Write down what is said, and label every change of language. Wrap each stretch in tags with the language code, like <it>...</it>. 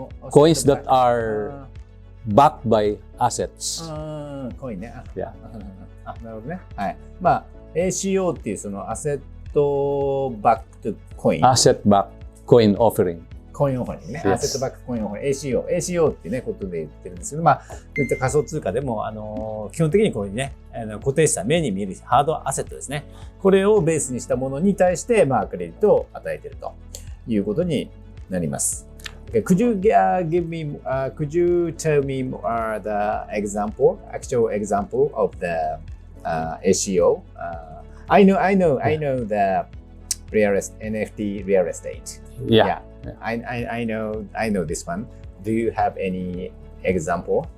<en>Coins that are backed by assets.</en> <ja>コインね。</ja> <en>Yeah.</en> <ja>なるほどね。はい。まあ ACO っていうそのアセットバックコイン。</ja> <en>Asset-backed coin offering.</en> <ja>コインオファリングね。アセットバックコインオファリング。ACO っていうね、ことで言ってるんですけど、まあ、こういった仮想通貨でも、基本的にこういうね、固定した目に見えるハードアセットですね。これをベースにしたものに対して、まあ、クレジットを与えているということになります。</ja> <en>Could you could you tell me the actual example of the ACO? I know the NFT real estate. Yeah. I know this one. Do you have any example?</en>